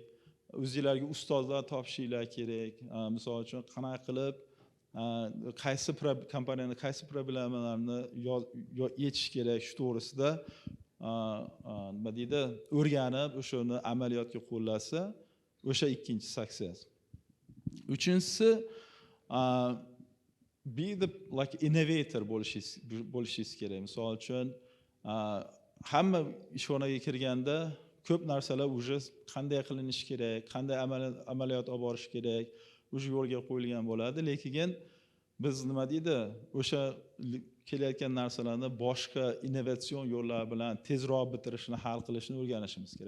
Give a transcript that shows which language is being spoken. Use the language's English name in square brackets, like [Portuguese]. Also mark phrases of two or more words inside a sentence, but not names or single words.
[Uzbek] O'zingizlarga ustozlar topishinglar kerak. Misol uchun qanaqa qilib qaysi kompaniyani qaysi problemalarni yechish kerak, shu to'g'risida nima deydi, o'rganib, o'shani amaliyotga qo'llasa, o'sha ikkinchi success. Uchinchisi, [English] be the like innovator [Uzbek] bo'lishingiz kerak. Misol uchun hamma ishxonaga kirganda ko'p narsalar уже qanday qilinishi kerak, qanday amaliyot olib borish kerak, o'sha yo'lga qo'yilgan bo'ladi. Lekin biz nima deydi, o'sha kelayotgan narsalarni boshqa innovatsion yo'llar bilan tezroq bitirishni, hal qilishni o'rganishimiz kerak.